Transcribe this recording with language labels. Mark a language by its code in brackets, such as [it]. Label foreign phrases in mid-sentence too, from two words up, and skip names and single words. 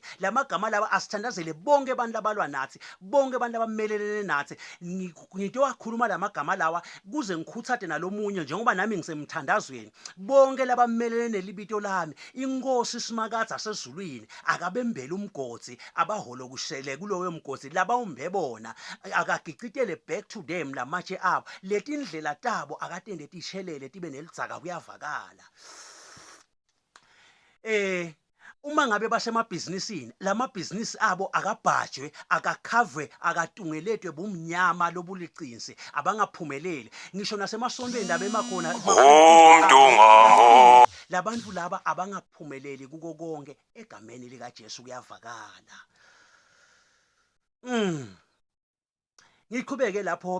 [ss] lamagama laba asithandazele bonke abantu abalwa nathi bonke abantu abamelelene nathi ngito wakhuluma lamagama lawa kuze ngikhuthade nalomunye njengoba nami ngisemthandazweni bonke labamelelene libito lami inkosi simakade asezulwini akabembele umgodi abaholo kushele kuloyo mgodi laba umbebona akagicitele [en] back to them [ss] lamatshe abo letindlela tabo akatende tishelele tibe nelidzaka kuyavakala uma ngabe basemabhizinisini lamabhizinisi abo akabhajwe akakhavwe akatungeletwe bumnyama lobuliqinsi abangaphumeleli ngisho nasemasontweni labe emakhona labantu laba abangaphumeleli kuko konke egameni lika Jesu kuyavakala ngiqhubeke lapho